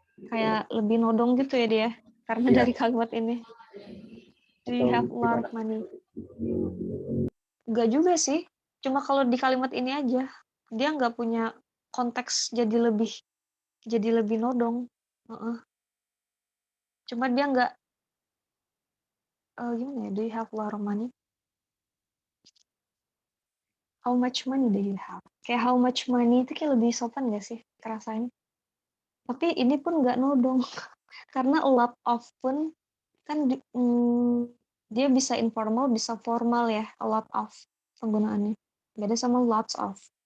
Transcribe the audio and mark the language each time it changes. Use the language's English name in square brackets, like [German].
[Indonesian] Kayak lebih nodong gitu ya dia, karena Iya. dari kalimat ini. [English] Do you [Indonesian] Atau [English] have a lot of [Indonesian] money? Enggak juga sih. Cuma kalau di kalimat ini aja. Dia nggak punya konteks jadi lebih nodong. Heeh. Cuma dia nggak, gimana ya? [English] Do you have a lot of money? How much money do you have? [Indonesian] Kayak [English] how much money [Indonesian] itu kayak lebih sopan nggak sih rasanya? Tapi ini pun nggak nodong. Karena a lot of pun kan dia bisa informal, bisa formal ya, a lot of penggunaannya. Beda sama lots of.